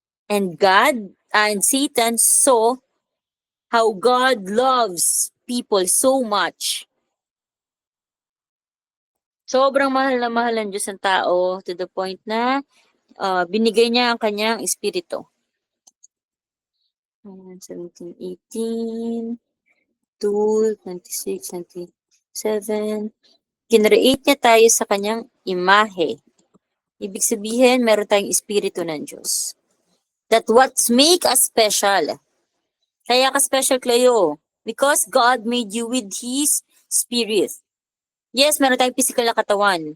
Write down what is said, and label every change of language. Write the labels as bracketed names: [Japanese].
[English] And God and Satan saw how God loves people so much. [Filipino] Sobrang mahal na mahal ng Diyos ang tao [English] to the point [Filipino] na binigay niya ang kanyang espiritu. [English] 17, 18, 2, 26, 27. [Filipino] Kinreate niya tayo sa kanyang imahe. Ibig sabihin, meron tayong espiritu ng Diyos. [English] That what's make us special. [Filipino] Kaya ka special, [English] Cleo. Because God made you with His Spirit. Yes, [Filipino] meron tayong physical na katawan.